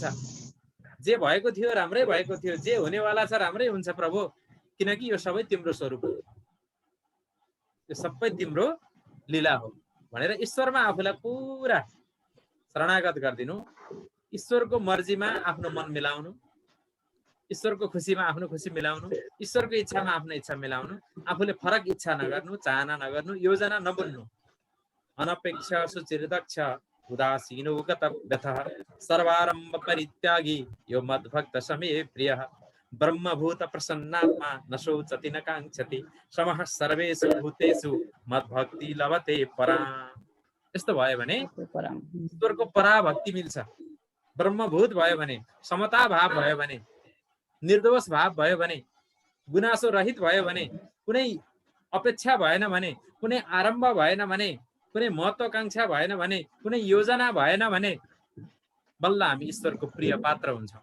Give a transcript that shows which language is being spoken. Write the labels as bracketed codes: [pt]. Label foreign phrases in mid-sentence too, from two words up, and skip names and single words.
[ne] जे भएको थियो राम्रै भएको थियो, जे हुनेवाला छ राम्रै हुन्छ प्रभु, किनकि यो सबै तिम्रो स्वरूप हो, यो सबै तिम्रो लीला हो भनेर ईश्वरमा आफूलाई पुरा शरणागत गरिदिनु। ईश्वरको मर्जीमा आफ्नो मन मिलाउनु, ईश्वरको खुसीमा आफ्नो खुसी मिलाउनु, ईश्वरको इच्छामा आफ्नो इच्छा मिलाउनु, आफूले फरक इच्छा नगर्नु, चाहना नगर्नु, योजना नबुन्नु। [sa] अनपेक्ष सुचिरदक्ष उदासीनो गतव्यथः सर्वारम्भ परित्यागी यो मद्भक्त समे प्रियः ब्रह्मभूत प्रसन्नात्मा न शोचति न काङ्क्षति समः सर्वेषु भूतेषु मद्भक्ति लभते परा। [ne] यस्तो भयो भने ईश्वरको पराभक्ति मिल्छ। ब्रह्मभूत भयो भने, समता भाव भयो भने, निर्दोष भाव भयो भने, गुनासो रहित भयो भने, कुनै अपेक्षा भएन भने, कुनै आरम्भ भएन भने, कुनै महत्वाकांक्षा भएन भने, कुनै योजना भएन भने बल्ल हामी ईश्वरको प्रिय पात्र हुन्छौँ।